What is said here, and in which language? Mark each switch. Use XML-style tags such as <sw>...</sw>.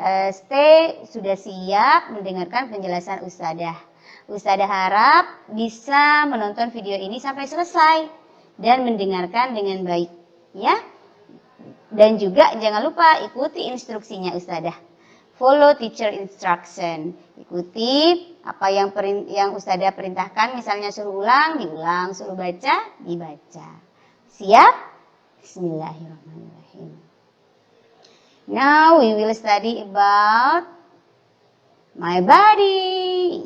<id>Stay sudah siap mendengarkan penjelasan Ustadzah. Ustadzah harap bisa menonton video ini sampai selesai dan mendengarkan dengan baik, ya. Dan juga jangan lupa ikuti instruksinya Ustadzah.</id> <en>Follow teacher instruction.</en> <id>Ikuti apa yang Ustadzah perintahkan, misalnya suruh ulang, diulang, suruh baca, dibaca. Siap? Bismillahirrahmanirrahim.</id> <en>Now we will study about my body.</en>